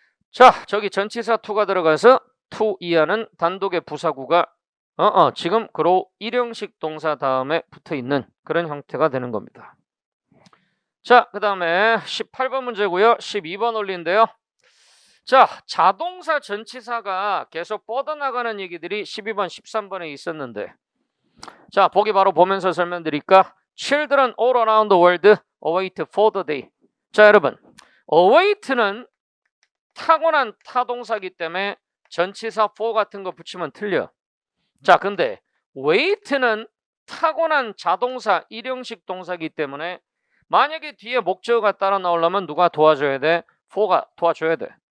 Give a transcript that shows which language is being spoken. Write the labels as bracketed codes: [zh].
[ko] 자, 저기 전치사 to가 들어가서 to 이하는 단독의 부사구가 지금 grow 일형식 동사 다음에 붙어있는 그런 형태가 되는 겁니다. 자, 그 다음에 18번 문제고요. 12번 원리인데요. 자, 자동사 전치사가 계속 뻗어나가는 얘기들이 12번, 13번에 있었는데 자, 보기 바로 보면서 설명드릴까? [en] Children all around the world await for the day. [ko] 자, 여러분, await는 타고난 타동사기 때문에 전치사 for 같은 거 붙이면 틀려. 자, 근데 wait는 타고난 자동사 일형식 동사기 때문에 만약에 뒤에 목적어가 따라 나오려면 누가 도와줘야 돼? for가 도와줘야 돼.